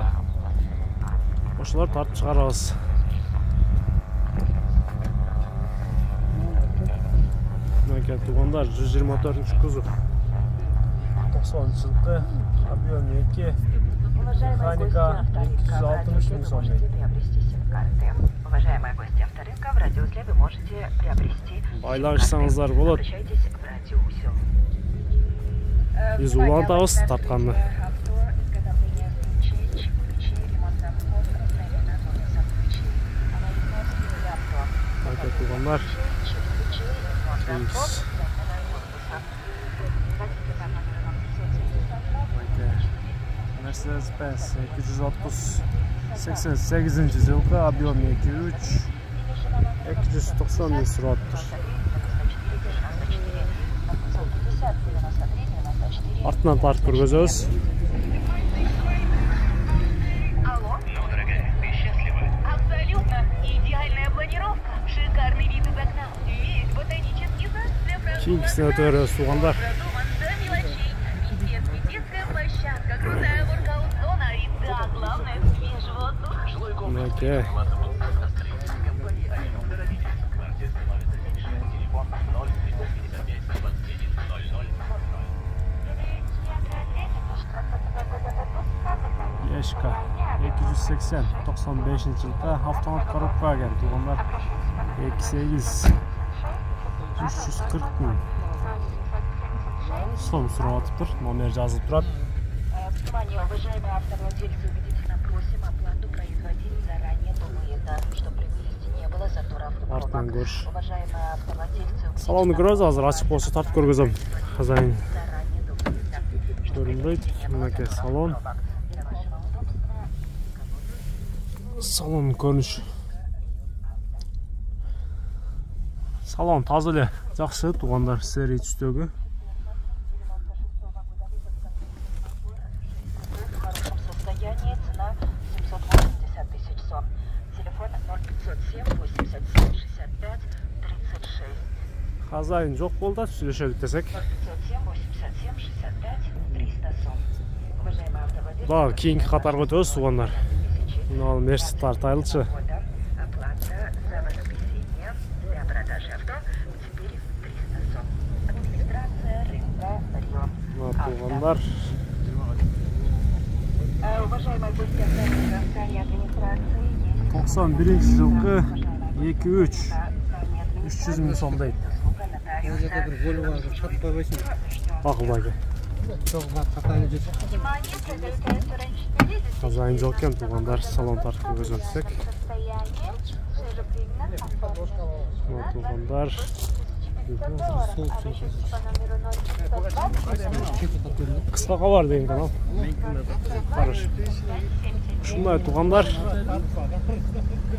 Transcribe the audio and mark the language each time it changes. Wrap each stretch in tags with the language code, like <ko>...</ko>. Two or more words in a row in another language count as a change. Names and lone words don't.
<ky>Ошолор тартып чыгарабыз. Мынакей тугандар, 124 кузов. 90 жылкы, объем 2. Механика 260 000 сом.</ky> <ru>Уважаемые гости авторынка, в радиоузле вы можете приобрести.</ru> <ky>Байланышсаңыздар болот.</ky> <ru>Обращайтесь в радиоузел.</ru> <ky>Биз улантабыз тартканды. Мынакей тугандар. Mercedes-Benz 230 88 жылкы, объем 2.3, 290 000 сураттыр. Артынан тартып көргөзөбүз.</ky> <ru>Алло? Ну, дорогая, ты счастлива? Абсолютно. Идеальная планировка. Шикарный вид из окна. Весь ботанический сад для прогулок.</ru> <ky>Кийинкисин өтөрөбүз тугандар.</ky> <ru>Продуман до мелочей. Детская площадка, крутая воркаут-зона и, да, главное, свежий воздух.</ru> <ky>Мынакей. Ешка 280 95 жылкы, автомат коробка экен тугандар. 2.8 340 000 сом сурап атыптыр. Номер жазылып турат.</ky> <ru>Внимание, уважаемые автовладельцы, убедительно просим оплату производить заранее до выезда, чтобы при выезде не было заторов и</ru> <ky>Артынан</ky> <ru>пробок.</ru> <ky>көрүш.</ky> <ru>Уважаемые автовладельцы,</ru> <ky>Салонды көрөбүз, азыр ачык болсо тартып көргөзөм. Хозяин</ky> <ru>заранее до выезда.</ru> <ky>көрүнбөйт. Мынакей салон.</ky> <ru>Для вашего удобства.</ru> <ky>Салон көрүнүш. Салон таза эле, жакшы тугандар, серий түстөгү.</ky> <ru>В хорошем состоянии, цена 780 тысяч сом. Телефон 0507 87 65 36.</ru> <ky>Хозяин жок болду, сүйлөшөлүк десек. 0507 87 65 300 сом.</ky> <ru>Уважаемые автовладельцы,</ru> <ky>Дагы кийинки катарга өтөбүз тугандар. Мына Мерс тартайлычы.</ky> <ru>оплата за воскресенье для продажи авто теперь 300 сом. Администрация рынка Рио.</ru> <ky>Мына тугандар.</ky> <ru>Уважаемые гости автомобиля в здании администрации есть</ru> <ky>91 жылкы 2.3 300 000 сом дейт. Акылбайга.</ky> <ru>Внимание, продают ресторан 4</ru> <ky>Хозяин жок экен тугандар, салон тартып көргөзөм десек.</ky> <ru>состояние, свежепригнан, оформлен.</ru> <ky>Мына тугандар.</ky> <ru>Обращайтесь по номеру 0502</ru> <ky>Кыска кабар деген канал. Караш. Ушундай тугандар.</ky>